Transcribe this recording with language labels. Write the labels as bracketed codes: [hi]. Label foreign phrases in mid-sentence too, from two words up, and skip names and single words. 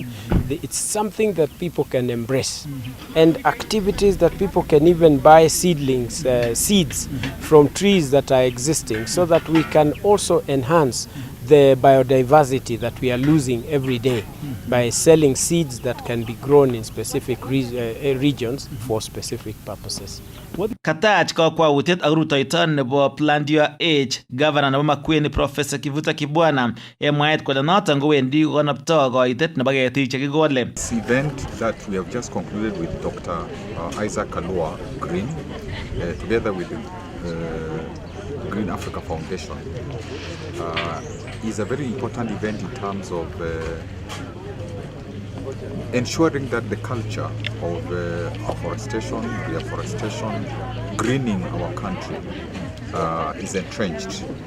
[en] It's something that people can embrace, and activities that people can even buy seedlings, seeds from trees that are existing, so that we can also enhance the biodiversity that we are losing every day by selling seeds that can be grown in specific regions for specific purposes. [kln] Katach kakwautiet ak rutoito nebo Plant Your Age, Governor nebo Makueni Professor Kivuta Kibwana mwaet kole noton kowendi konoptoi koitet nebo ketik chekikole. [en] This event that we have just concluded with Dr. Isaac Kalua Green, together with the Green Africa Foundation, is a very important event in terms of ensuring that the culture of afforestation, reforestation, greening our country is entrenched.